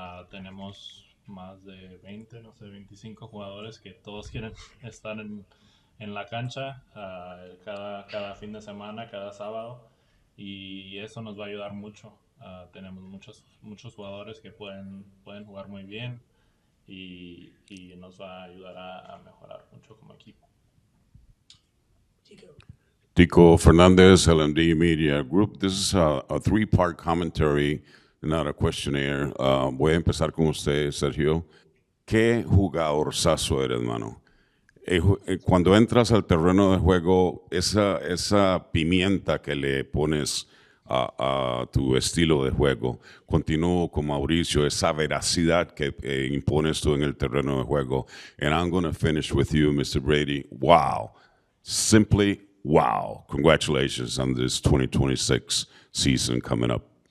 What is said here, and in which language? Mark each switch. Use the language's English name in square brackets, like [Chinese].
[Spanish] Tenemos más de 25 jugadores que todos quieren estar en la cancha cada fin de semana, cada sábado, y eso nos va a ayudar mucho. Tenemos muchos jugadores que pueden jugar muy bien y nos va a ayudar a mejorar mucho como equipo. [English] Tico Fernandez, LMD Media Group. This is a three-part commentary, not a questionnaire. [Spanish] Voy a empezar con usted, Sergio. ¿Qué jugadorzazo eres, hermano? Cuando entras al terreno de juego, esa pimienta que le pones a tu estilo de juego. Continúo con Mauricio, esa veracidad que impones tú en el terreno de juego. [English] And I'm going to finish with you, Mr. Brady. Wow. Simply wow. Congratulations on this 2026 season coming up.